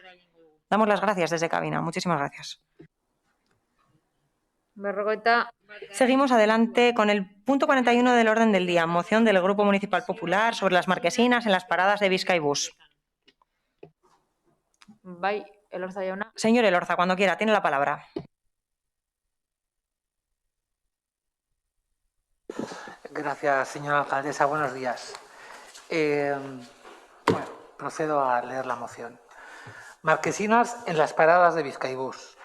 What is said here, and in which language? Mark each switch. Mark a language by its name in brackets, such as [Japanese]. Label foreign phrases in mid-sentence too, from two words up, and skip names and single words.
[Spanish] Damos las gracias desde cabina. Muchísimas gracias. Seguimos adelante con el punto 41 del orden del día. Moción del Grupo Municipal Popular sobre las marquesinas en las paradas de Bizkaibus. [Basque] Elorza jauna. [Spanish] Señor Elorza, cuando quiera, tiene la palabra. Gracias, señora alcaldesa. Buenos días. Bueno, procedo a leer la moción. Marquesinas en las paradas de Bizkaibus.